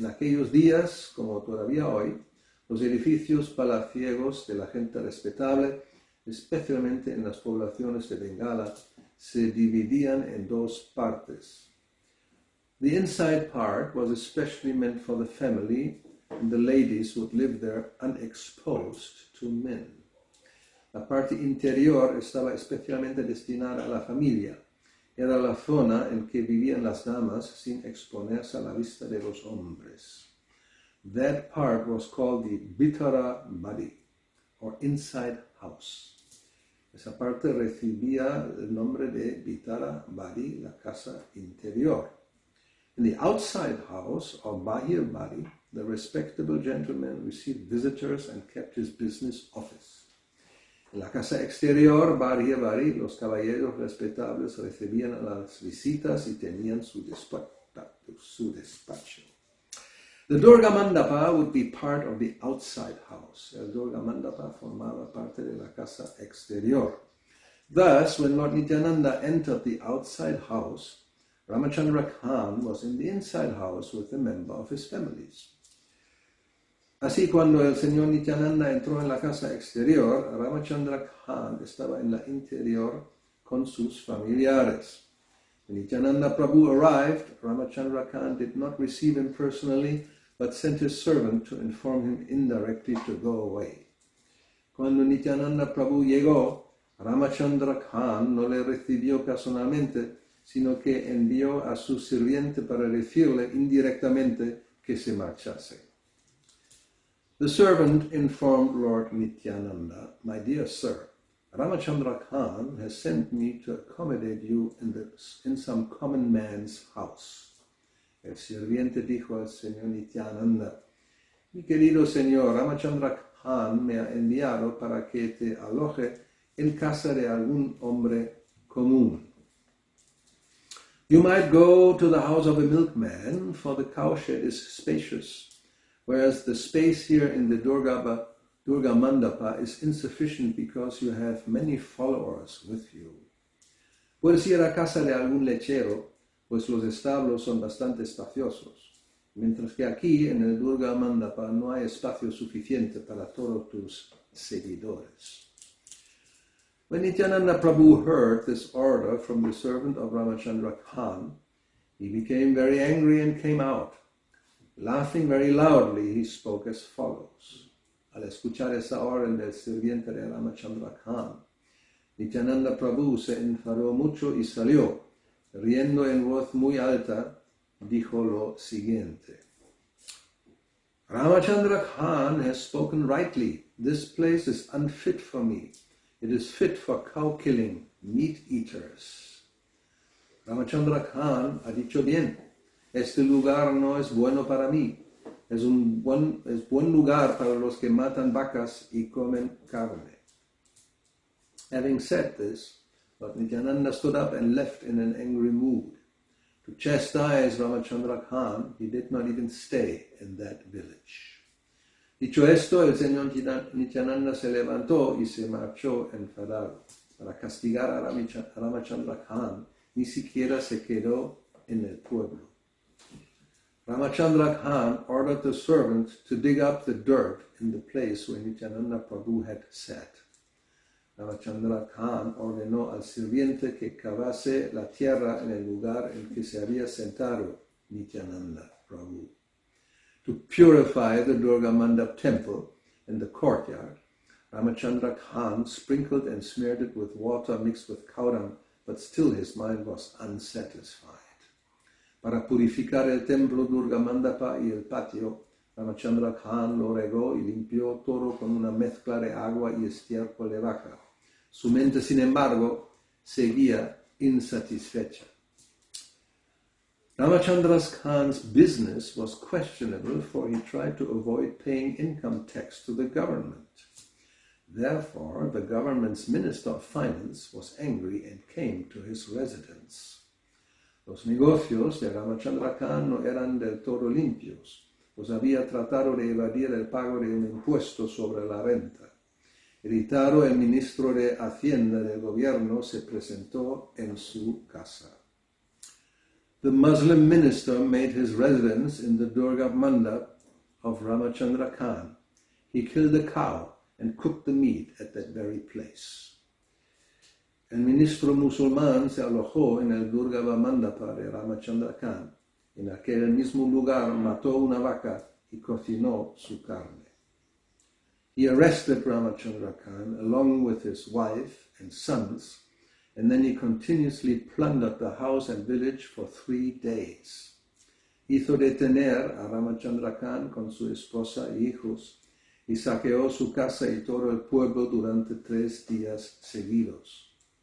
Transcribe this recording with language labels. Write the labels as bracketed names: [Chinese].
[Spanish] En aquellos días, como todavía hoy, los edificios palaciegos de la gente respetable, especialmente en las poblaciones de Bengala, se dividían en dos partes. [English] The inside part was especially meant for the family and the ladies would live there unexposed to men. [Spanish] La parte interior estaba especialmente destinada a la familia. Era la zona en que vivían las damas sin exponerse a la vista de los hombres. [English] That part was called the Bitara Badi, or inside house. [Spanish] Esa parte recibía el nombre de Bitara Badi, la casa interior. [English] In the outside house, or Bahir Badi, the respectable gentleman received visitors and kept his business office. [Spanish] En la casa exterior, Bahir Badi, los caballeros respetables recibían a las visitas y tenían su despacho. [English] The Durga Mandapa would be part of the outside house. [Spanish] El Durga Mandapa formaba parte de la casa exterior. [English] Thus, when Lord Nityananda entered the outside house, Ramachandra Khan was in the inside house with a member of his families. [Spanish] Así, cuando el señor Nityananda entró en la casa exterior, Ramachandra Khan estaba en la interior con sus familiares. [English] When Nityananda Prabhu arrived, Ramachandra Khan did not receive him personally, but sent his servant to inform him indirectly to go away. [Spanish] Cuando Nityananda Prabhu llegó, Ramachandra Khan no le recibió personalmente, sino que envió a su sirviente para decirle indirectamente que se marchase. [English] The servant informed Lord Nityananda, "My dear sir, Ramachandra Khan has sent me to accommodate you in some common man's house." [Spanish] El sirviente dijo al señor Nityananda, "Mi querido señor, Ramachandra Khan me ha enviado para que te aloje en casa de algún hombre común. [English] You might go to the house of a milkman, for the cowshed is spacious, whereas the space here in the Durga Mandapa is insufficient because you have many followers with you. [Spanish] Puedes ir a casa de algún lechero, pues los establos son bastante espaciosos, mientras que aquí en el Durga Mandapa no hay espacio suficiente para todos tus seguidores." [English] When Nityananda Prabhu heard this order from the servant of Ramachandra Khan, he became very angry and came out. Laughing very loudly, he spoke as follows. [Spanish] Al escuchar esa orden del sirviente de Ramachandra Khan, Nityananda Prabhu se enfadó mucho y salió. Riendo en voz muy alta, dijo lo siguiente. [English] Ramachandra Khan has spoken rightly. This place is unfit for me. It is fit for cow killing, meat eaters. [Spanish] Ramachandra Khan ha dicho bien. Este lugar no es bueno para mí. Es buen lugar para los que matan vacas y comen carne. [English] Having said this, Lord Nityananda stood up and left in an angry mood. To chastise Ramachandra Khan, he did not even stay in that village. [Spanish] Dicho esto, el señor Nityananda se levantó y se marchó enfadado. Para castigar a Ramachandra Khan, ni siquiera se quedó en el pueblo. [English] Ramachandra Khan ordered the servant to dig up the dirt in the place where Nityananda Prabhu had sat. [Spanish] Ramachandra Khan ordenó al sirviente que cavase la tierra en el lugar en que se había sentado Nityananda Prabhu. [English] To purify the Durga Mandap temple in the courtyard, Ramachandra Khan sprinkled and smeared it with water mixed with cow dung, but still his mind was unsatisfied. [Spanish] Para purificar el templo Durga Mandapa y el patio, Ramachandra Khan lo regó y limpió todo con una mezcla de agua y estiércol de vaca. Su mente, sin embargo, seguía insatisfecha. [English] Ramachandra Khan's business was questionable, for he tried to avoid paying income tax to the government. Therefore, the government's Minister of Finance was angry and came to his residence. [Spanish] Los negocios de Ramachandra Khan no eran del todo limpios, pues había tratado de evadir el pago de un impuesto sobre la renta. Irritado, el ministro de Hacienda del gobierno se presentó en su casa. [English] The Muslim minister made his residence in the Durga Mandap of Ramachandra Khan. He killed a cow and cooked the meat at that very place. [Spanish] El ministro musulmán se alojó en el Durga Mandapa de Ramachandra Khan. En aquel mismo lugar mató una vaca y cocinó su carne. [English] He arrested Ramachandra Khan along with his wife and sons, and then he continuously plundered the house and village for 3 days. [Spanish] Hizo detener a Ramachandra Khan con su esposa y hijos y saqueó su casa y todo el pueblo durante 3 días seguidos.